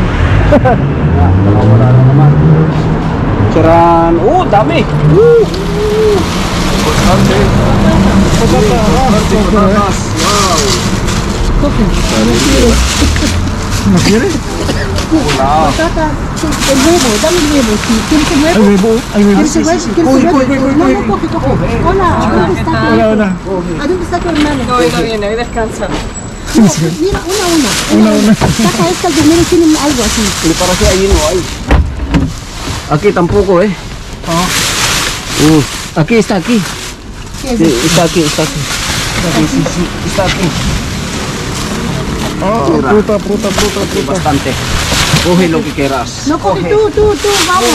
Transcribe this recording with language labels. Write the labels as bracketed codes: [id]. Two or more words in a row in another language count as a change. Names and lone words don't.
[tl] Wala na naman. Charan! Oh, dami! Woo! Patatas! Wow! Masiri? Wala! [es] El huevo, dame el huevo. ¿Quieres el Ay, huevo? huevo. Ay, huevo. ¿Quieres el huevo? ¿Quieres el huevo? No, no, coge. Hola, ¿dónde está tu [tl] Wala. [es] ¿A dónde está tu hermano? No viene, hoy descansa. No, mira, una. Saca esta primero, tiene algo así. [tl] Hindi para siya ayun o ay. [es] Aquí tampoco eh. Aquí está aquí. ¿Qué es Sí, eso? está aquí. Sí, está aquí. Fruta. Bastante. Coge lo que quieras. No, coge tú, vamos.